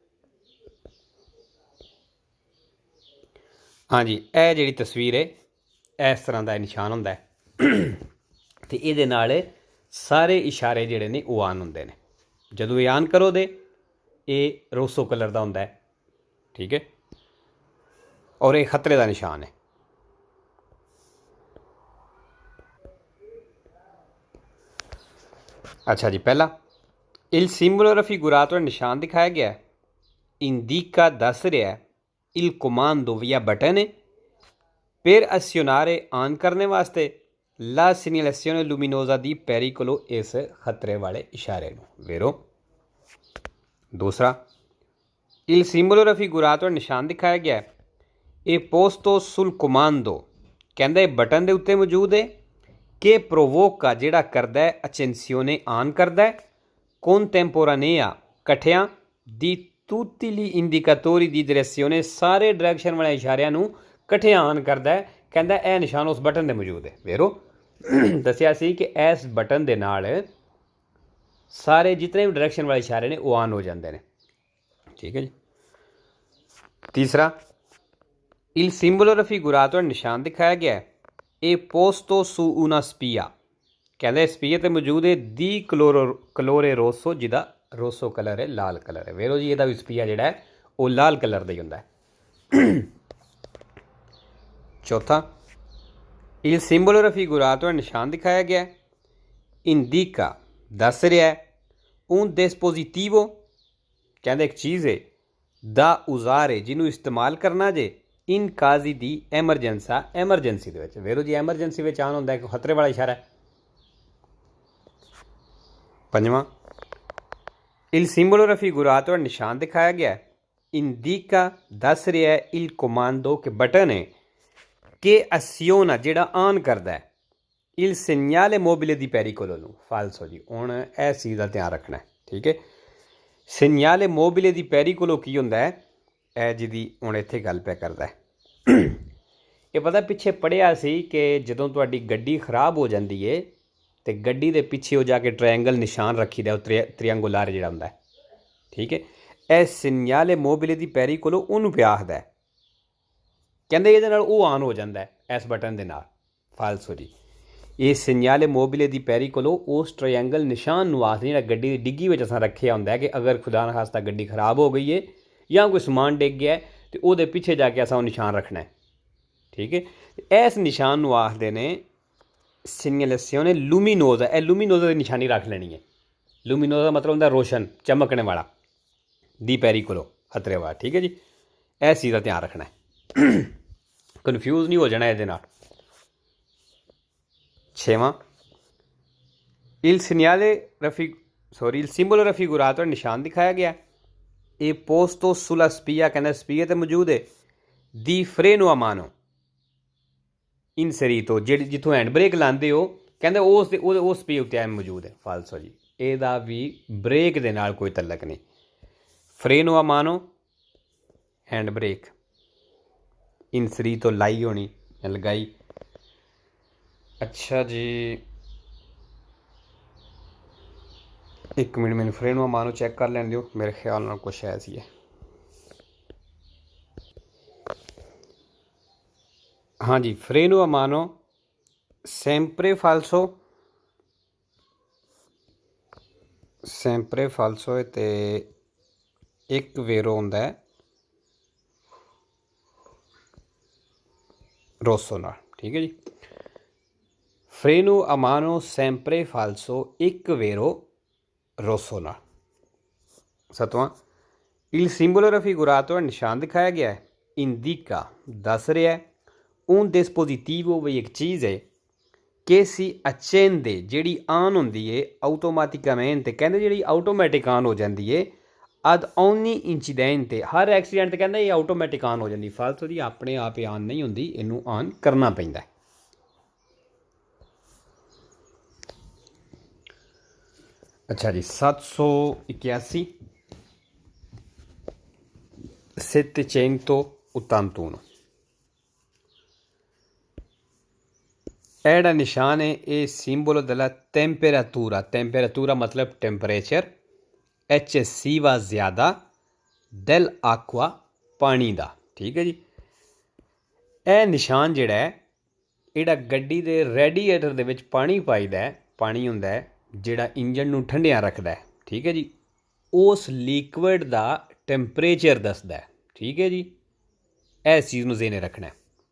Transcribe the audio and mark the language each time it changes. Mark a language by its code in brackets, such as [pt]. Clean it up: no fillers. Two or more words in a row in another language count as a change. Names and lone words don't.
[pa] ਹਾਂਜੀ, ਇਹ ਜਿਹੜੀ ਤਸਵੀਰ ਹੈ ਇਸ ਤਰ੍ਹਾਂ ਦਾ ਨਿਸ਼ਾਨ ਹੁੰਦਾ ਅਤੇ ਇਹਦੇ ਨਾਲ ਸਾਰੇ ਇਸ਼ਾਰੇ ਜਿਹੜੇ ਨੇ ਉਹ ਆਨ ਹੁੰਦੇ ਨੇ। ਜਦੋਂ ਇਹ ਆਨ ਕਰੋ ਦੇ ਇਹ ਰੋਸੋ ਕਲਰ ਦਾ ਹੁੰਦਾ। ਠੀਕ ਹੈ, ਔਰ ਇਹ ਖਤਰੇ ਦਾ ਨਿਸ਼ਾਨ ਹੈ। ਅੱਛਾ ਜੀ, ਪਹਿਲਾ [it] il simbolo raffigurato [pa] ਨਿਸ਼ਾਨ ਦਿਖਾਇਆ ਗਿਆ ਹੈ indica ਦੱਸ ਰਿਹਾ ਹੈ [it] il comando via [pa] ਬਟਨ ਹੈ [it] per azionare [pa] ਆਨ ਕਰਨੇ ਵਾਸਤੇ [it] la segnalazione luminosa di pericolo [pa] ਇਸ ਖਤਰੇ ਵਾਲੇ ਇਸ਼ਾਰੇ ਨੂੰ। वेरो। दूसरा [it] Il simbolo raffigurato [pa] ਨਿਸ਼ਾਨ ਦਿਖਾਇਆ ਗਿਆ ਹੈ ਇਹ [it] posto sul comando [pa] ਕਹਿੰਦਾ ਇਹ ਬਟਨ ਦੇ ਉੱਤੇ ਮੌਜੂਦ ਹੈ ਕਿ provoca ਜਿਹੜਾ ਕਰਦਾ ਹੈ accensione ਆਨ ਕਰਦਾ ਹੈ contemporanea ਇਕੱਠਿਆਂ [it] di tutti gli indicatori di direzione [pa] ਸਾਰੇ ਡਾਇਰੈਕਸ਼ਨ ਵਾਲੇ ਇਸ਼ਾਰਿਆਂ ਨੂੰ ਇਕੱਠਿਆਂ ਆਨ ਕਰਦਾ ਹੈ ਕਹਿੰਦਾ ਇਹ ਨਿਸ਼ਾਨ ਉਸ ਬਟਨ 'ਤੇ ਮੌਜੂਦ ਹੈ ਵੇਰੋ ਦੱਸਿਆ ਸੀ ਕਿ ਇਸ ਬਟਨ ਦੇ ਨਾਲ ਸਾਰੇ ਜਿਤਨੇ ਵੀ ਡਾਇਰੈਕਸ਼ਨ ਵਾਲੇ ਇਸ਼ਾਰੇ ਨੇ ਉਹ ਆਨ ਹੋ ਜਾਂਦੇ ਨੇ ਠੀਕ ਹੈ ਜੀ ਤੀਸਰਾ [it] il simbolo raffigurato [pa] ਨਿਸ਼ਾਨ ਦਿਖਾਇਆ ਗਿਆ ਹੈ ਇਹ [it] posto su una spia [pa] ਕਹਿੰਦੇ ਸਪੀਆ 'ਤੇ ਮੌਜੂਦ ਹੈ [it] di colore rosso [pa] ਜਿਹਦਾ ਰੋਸੋ ਕਲਰ ਹੈ ਲਾਲ ਕਲਰ ਹੈ ਵੇਰੋ ਜੀ ਇਹਦਾ ਵੀ ਸਪੀਆ ਜਿਹੜਾ ਹੈ ਉਹ ਲਾਲ ਕਲਰ ਦਾ ਹੀ ਹੁੰਦਾ ਹੈ ਚੌਥਾ [it] il simbolo raffigurato [pa] ਨਿਸ਼ਾਨ ਦਿਖਾਇਆ ਗਿਆ ਹੈ indica ਦੱਸ ਰਿਹਾ ਹੈ [it] un dispositivo [pa] ਕਹਿੰਦੇ ਇੱਕ ਚੀਜ਼ ਹੈ ਦਾ ਉਜ਼ਾਰ ਹੈ ਜਿਹਨੂੰ ਇਸਤੇਮਾਲ ਕਰਨਾ ਜੇ ਇਨ ਕਾਜ਼ੀ ਦੀ ਐਮਰਜੈਂਸੀ ਦੇ ਵਿੱਚ ਵੇਰੋ ਜੀ ਐਮਰਜੈਂਸੀ ਵਿੱਚ ਆਨ ਹੁੰਦਾ ਹੈ ਖਤਰੇ ਵਾਲਾ ਇਸ਼ਾਰਾ ਹੈ ਪੰਜਵਾਂ [it] il simbolo raffigurato [pa] ਨਿਸ਼ਾਨ ਦਿਖਾਇਆ ਗਿਆ indica ਦੱਸ ਰਿਹਾ ਹੈ [it] il comando [pa] ਕਿ ਬਟਨ ਹੈ ਕਿ aziona ਜਿਹੜਾ ਆਨ ਕਰਦਾ ਹੈ [it] il segnale mobile di pericolo [pa] ਨੂੰ ਫਾਲਸੋ ਜੀ ਹੁਣ ਇਸ ਚੀਜ਼ ਦਾ ਧਿਆਨ ਰੱਖਣਾ ਹੈ ਠੀਕ ਹੈ [it] segnale mobile di pericolo [pa] ਕੀ ਹੁੰਦਾ ਹੈ ਇਹ ਜਿਹਦੀ ਹੁਣ ਇੱਥੇ ਗੱਲ ਪਿਆ ਕਰਦਾ ਹੈ ਇਹ ਪਤਾ ਪਿੱਛੇ ਪੜ੍ਹਿਆ ਸੀ ਕਿ ਜਦੋਂ ਤੁਹਾਡੀ ਗੱਡੀ ਖਰਾਬ ਹੋ ਜਾਂਦੀ ਹੈ ਅਤੇ ਗੱਡੀ ਦੇ ਪਿੱਛੇ ਉਹ ਜਾ ਕੇ ਟਰਾਇੰਗਲ ਨਿਸ਼ਾਨ ਰੱਖੀਦਾ ਉਹ ਤ੍ਰਿਅੰਗੁਲਾਰ ਜਿਹੜਾ ਹੁੰਦਾ ਹੈ ਠੀਕ ਹੈ ਇਹ [it] segnale mobile di pericolo [pa] ਉਹਨੂੰ ਪਿਆ ਆਖਦਾ ਹੈ ਕਹਿੰਦੇ ਇਹਦੇ ਨਾਲ ਉਹ ਆਨ ਹੋ ਜਾਂਦਾ ਹੈ ਇਸ ਬਟਨ ਦੇ ਨਾਲ ਫਾਲਸੋ ਜੀ ਇਹ [it] segnale mobile di pericolo [pa] ਉਸ ਟਰਾਇੰਗਲ ਨਿਸ਼ਾਨ ਨੂੰ ਆਖਦੇ ਜਿਹੜਾ ਗੱਡੀ ਦੀ ਡਿੱਗੀ ਵਿੱਚ ਅਸਾਂ ਰੱਖਿਆ ਹੁੰਦਾ ਹੈ ਕਿ ਅਗਰ ਖੁਦਾ ਨਾ ਖਾਸਤਾ ਗੱਡੀ ਖਰਾਬ ਹੋ ਗਈ ਹੈ ਜਾਂ ਕੋਈ ਸਮਾਨ ਡਿੱਗ ਗਿਆ ਅਤੇ ਉਹਦੇ ਪਿੱਛੇ ਜਾ ਕੇ ਅਸਾਂ ਉਹ ਨਿਸ਼ਾਨ ਰੱਖਣਾ ਹੈ ਠੀਕ ਹੈ ਇਸ ਨਿਸ਼ਾਨ ਨੂੰ ਆਖਦੇ ਨੇ [it] segnalazione luminosa [pa] ਇਹ ਲੂਮੀਨੋਜ਼ਾ ਦੀ ਨਿਸ਼ਾਨੀ ਰੱਖ ਲੈਣੀ ਹੈ ਲੂਮੀਨੋਜ਼ਾ ਮਤਲਬ ਹੁੰਦਾ ਰੋਸ਼ਨ ਚਮਕਣੇ ਵਾਲਾ [it] di pericolo [pa] ਖਤਰੇ ਵਾਲਾ ਠੀਕ ਹੈ ਜੀ ਇਸ ਚੀਜ਼ ਦਾ ਧਿਆਨ ਰੱਖਣਾ ਹੈ ਕਨਫਿਊਜ਼ ਨਹੀਂ ਹੋ ਜਾਣਾ ਇਹਦੇ ਨਾਲ ਛੇਵਾਂ [it] il simbolo raffigurato [pa] ਨਿਸ਼ਾਨ ਦਿਖਾਇਆ ਗਿਆ ਇਹ [it] posto sulla spia [pa] ਕਹਿੰਦਾ ਸਪੀਆ 'ਤੇ ਮੌਜੂਦ ਹੈ [it] di freno a mano inserito [pa] ਜਿਹੜੀ ਜਿੱਥੋਂ ਹੈਂਡ ਬ੍ਰੇਕ ਲਾਉਂਦੇ ਹੋ ਕਹਿੰਦੇ ਉਸ ਸਪੀਆ ਉੱਤੇ ਐ ਮੌਜੂਦ ਹੈ ਫਾਲਸੋ ਜੀ ਇਹਦਾ ਵੀ ਬ੍ਰੇਕ ਦੇ ਨਾਲ ਕੋਈ ਤਲਕ ਨਹੀਂ [it] freno a mano [pa] ਹੈਂਡ ਬ੍ਰੇਕ inserito ਲਾਈ ਹੋਣੀ ਲਗਾਈ ਅੱਛਾ ਜੀ ਇੱਕ ਮਿੰਟ ਮੈਨੂੰ [it] freno a mano [pa] ਚੈੱਕ ਕਰ ਲੈਣ ਦਿਓ ਮੇਰੇ ਖਿਆਲ ਨਾਲ ਕੁਛ ਐਸੀ ਹੈ ਹਾਂਜੀ [it] freno a mano sempre falso [pa] ਹੈ ਅਤੇ ਇੱਕ ਵੇਰੋ ਹੁੰਦਾ ਹੈ ਰੋਸੋ ਨਾਲ ਠੀਕ ਹੈ ਜੀ [it] freno a mano sempre falso [pa] ਇੱਕ ਵੇਰੋ ਰੋਸੋ ਨਾਲ ਸਤਵਾਂ [it] il simbolo raffigurato [pa] ਨਿਸ਼ਾਨ ਦਿਖਾਇਆ ਗਿਆ ਹੈ indica ਦੱਸ ਰਿਹਾ ਹੈ [it] un dispositivo [pa] ਵੀ ਇੱਕ ਚੀਜ਼ ਹੈ [it] che si accende [pa] ਜਿਹੜੀ ਆਨ ਹੁੰਦੀ ਹੈ automaticamente ਕਹਿੰਦੇ ਜਿਹੜੀ ਆਟੋਮੈਟਿਕ ਆਨ ਹੋ ਜਾਂਦੀ ਹੈ [it] ad ogni incidente [pa] ਹਰ ਐਕਸੀਡੈਂਟ 'ਤੇ ਕਹਿੰਦਾ ਇਹ ਆਟੋਮੈਟਿਕ ਆਨ ਹੋ ਜਾਂਦੀ ਫਾਲਤੂ ਦੀ ਆਪਣੇ ਆਪ ਹੀ ਆਨ ਨਹੀਂ ਹੁੰਦੀ ਇਹਨੂੰ ਆਨ ਕਰਨਾ ਪੈਂਦਾ ਹੈ ਅੱਛਾ ਜੀ 781 781 ਇਹ ਜਿਹੜਾ ਨਿਸ਼ਾਨ ਹੈ ਇਹ [it] simbolo della temperatura [pa] ਮਤਲਬ ਟੈਂਪਰੇਚਰ eccessiva ਜ਼ਿਆਦਾ dell'acqua ਪਾਣੀ ਦਾ ਠੀਕ ਹੈ ਜੀ ਇਹ ਨਿਸ਼ਾਨ ਜਿਹੜਾ ਹੈ ਜਿਹੜਾ ਗੱਡੀ ਦੇ ਰੈਡੀਏਟਰ ਦੇ ਵਿੱਚ ਪਾਣੀ ਪਾਈਦਾ ਹੈ ਪਾਣੀ ਹੁੰਦਾ ਹੈ ਜਿਹੜਾ ਇੰਜਨ ਨੂੰ ਠੰਡਿਆ ਰੱਖਦਾ ਹੈ ਠੀਕ ਹੈ ਜੀ ਉਸ ਲਿਕੁਇਡ ਦਾ ਟੈਂਪਰੇਚਰ ਦੱਸਦਾ ਹੈ ਠੀਕ ਹੈ ਜੀ ਇਸ ਚੀਜ਼ ਨੂੰ ਜ਼ਿਹਨੇ ਰੱਖਣਾ ਹੈ